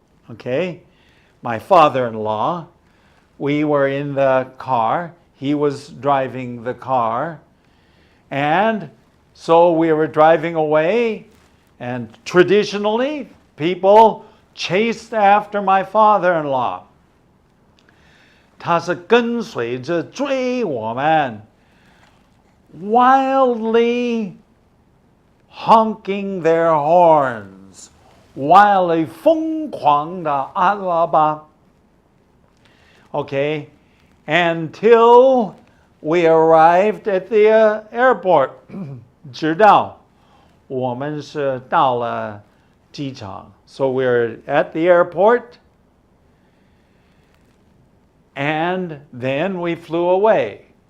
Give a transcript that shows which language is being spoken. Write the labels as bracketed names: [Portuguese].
[English] Okay, my father-in-law, we were in the car. He was driving the car. And so we were driving away. And traditionally, people chased after my father-in-law. [Chinese] 他是跟随着追我们 [English] wildly honking their horns, wildly [Chinese] 疯狂的按喇叭. [English] Okay, until we arrived at the airport. [Chinese] 直到我们是到了机场. [English] So we're at the airport, and then we flew away.